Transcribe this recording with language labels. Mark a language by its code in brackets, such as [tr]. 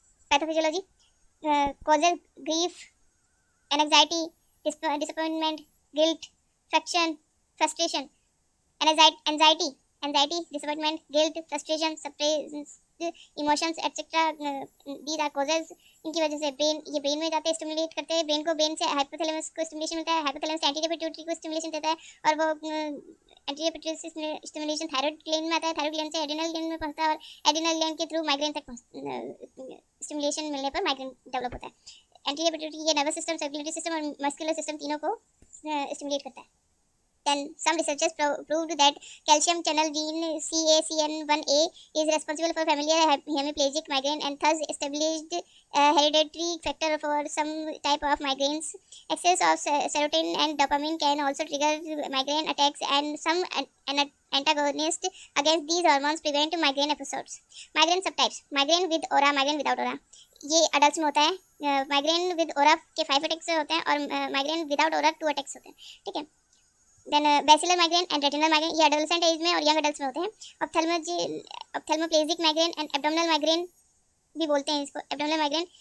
[en] Pathophysiology: causes: grief, anxiety, disappointment, guilt, frustration, anxiety, disappointment, guilt, frustration, suppressed emotions etcetera, these are causes. [hi] इनकी वजह से brain में जाते हैं, स्टिमुलेट करते हैं ब्रेन को. ब्रेन से हाइपोथैलेमस को स्टिमुलेशन मिलता है. हाइपोथैलेमस से एंटीरियर पिट्यूटरी को स्टिमुलेशन देता है और वो anterior pituitary stimulation thyroid gland में आता है. थायराइड ग्लैंड से एड्रिनल ग्लैंड में पहुंचता है और एड्रिनल ग्लैंड के थ्रू माइग्रेन तक स्टिमुलेशन मिलने पर माइग्रेन डेवलप होता है. एंटीरियर पिट्यूटरी ये नर्वस सिस्टम, सर्कुलेटरी सिस्टम और मस्कुलर सिस्टम तीनों को स्टिमुलेट करता है. [en] Then some researchers proved that calcium channel gene CACN1A is responsible for familiar hemiplegic migraine and thus established hereditary factor for some type of migraines. Excess of serotonin and dopamine can also trigger migraine attacks, and some antagonists against these hormones prevent migraine episodes. Migraine subtypes: migraine with aura, migraine without aura. [hi] ये adult में होता है। Migraine with ओरा के 5 attacks होते हैं और migraine without ओरा 2 attacks होते हैं, ठीक है। Then basilar migraine and retinal migraine, ये एडोलेसेंट एज में और यंग अडल्ट में होते हैं। ऑप्थेल्मोप्लेजिक माइग्रेन एंड एब्डोमिनल माइग्रेन भी बोलते हैं इसको, एब्डोमिनल माइग्रेन।